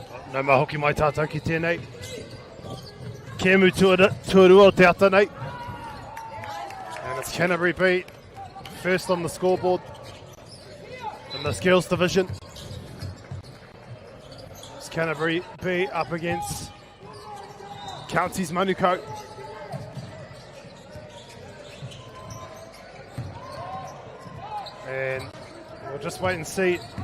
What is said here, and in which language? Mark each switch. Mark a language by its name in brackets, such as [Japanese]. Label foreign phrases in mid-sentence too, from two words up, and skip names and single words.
[Māori] No ma hoki mai tātou ki tēnei. Kemu tuarua o te ata nei. [English] And it's Canterbury B, first on the scoreboard in the skills division. It's Canterbury B up against Counties Manukau. And we'll just wait and see.